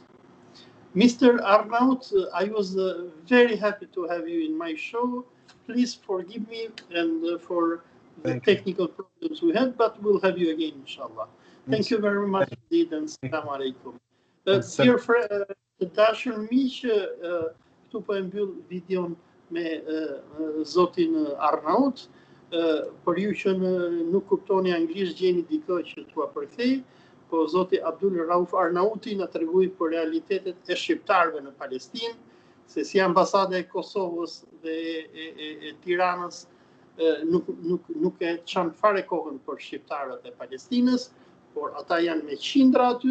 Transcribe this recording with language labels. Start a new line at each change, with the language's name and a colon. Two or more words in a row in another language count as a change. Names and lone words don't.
English: Mr. Arnaut, I was very happy to have you in my show. Please forgive me and for the technical problems we had, but we'll have you again, inshallah. Thank you very much indeed, and
Arabic: السلام عليكم.
English: Dear friend,
Albanian: dashur miq, këtu po e mbyll videon me zotin Arnaut. Për ju që nuk kuptoni anglisht, gjeni dikë që t'ua përkthej, po zoti Abdul Rauf Arnauti na tregoi për realitetet e shqiptarëve në Palestinë, se si ambasada e Kosovës dhe e Tiranës nuk e çan fare kohën për shqiptarët e Palestinës, por ata janë me qindra aty.